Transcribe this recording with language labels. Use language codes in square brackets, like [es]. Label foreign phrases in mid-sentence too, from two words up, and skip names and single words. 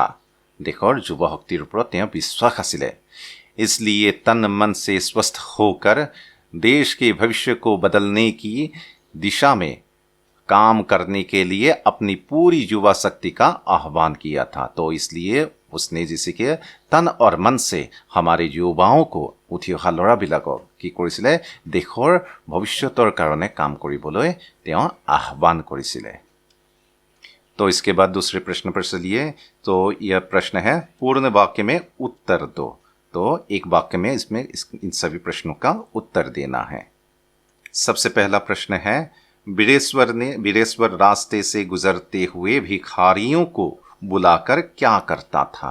[hi] देखो, [as] যুৱা শক্তিৰ ওপৰ বিশ্বাস আছিলে, [hi] इसलिए तन मन से स्वस्थ होकर देश के भविष्य को बदलने की दिशा में काम करने के लिए अपनी पूरी युवा शक्ति का आह्वान किया था। तो इसलिए उसने जैसे कि तन और मन से हमारे युवाओं को [as] উঠি অহা ল'ৰাবিলাকক কি কৰিছিলে? দেশৰ ভৱিষ্যতৰ কাৰণে কাম কৰিবলৈ তেওঁ আহ্বান কৰিছিলে। [hi] तो इसके बाद दूसरे प्रश्न पर चलिए। तो यह प्रश्न है, पूर्ण वाक्य में उत्तर दो। तो एक वाक्य में इसमें इन सभी प्रश्नों का उत्तर देना है। सबसे पहला प्रश्न है, वीरेश्वर रास्ते से गुजरते हुए भिखारियों को बुलाकर क्या करता था?